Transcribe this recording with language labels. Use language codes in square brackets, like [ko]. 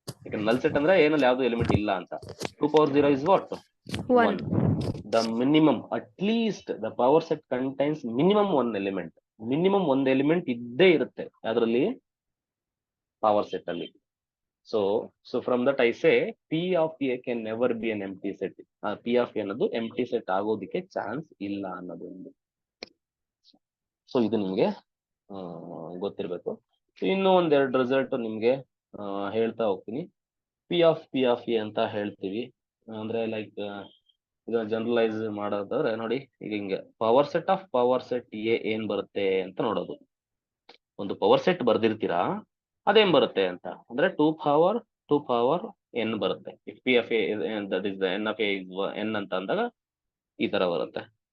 [kn] ಈಗ null set ಅಂದ್ರೆ ಏನಲ್ಲಿ ಯಾವ್ದು ಎಲಿಮೆಂಟ್ ಇಲ್ಲ ಅಂತ. [en] 2 power 0 is what? 1. The minimum, at least the power set contains minimum 1 element. Minimum 1 element [kn] ಇದ್ದೇ ಇರುತ್ತೆ ಅದರಲ್ಲಿ, ಪವರ್ ಸೆಟ್ ಅಲ್ಲಿ. [en] So from that I say P of A can never be an empty set. [kn] P of A ಅನ್ನೋದು empty set ಆಗೋದಕ್ಕೆ chance ಇಲ್ಲ ಅನ್ನೋದೊಂದು. So ಇದು ನಿಮ್ಗೆ ಗೊತ್ತಿರ್ಬೇಕು. ಇನ್ನೂ ಒಂದೆರಡು ರಿಸಲ್ಟ್ ನಿಮ್ಗೆ ಹೇಳ್ತಾ ಹೋಗ್ತೀನಿ. P of A ಅಂತ ಹೇಳ್ತೀವಿ. ಅಂದ್ರೆ ಲೈಕ್ ಇದನ್ನ ಜನರಲೈಸ್ ಮಾಡೋದಾದ್ರೆ ನೋಡಿ, ಈಗ ಹಿಂಗೆ ಪವರ್ ಸೆಟ್ ಎ ಏನ್ ಬರುತ್ತೆ ಅಂತ ನೋಡೋದು. ಒಂದು ಪವರ್ ಸೆಟ್ ಬರ್ದಿರ್ತೀರಾ, ಅದೇನ್ ಬರುತ್ತೆ ಅಂತ ಅಂದ್ರೆ 2 ಪವರ್ ಎನ್ ಬರುತ್ತೆ. [en] if P of A that is N of A is N [kn] ಅಂತ ಅಂದಾಗ ಈ ತರ ಬರುತ್ತೆ.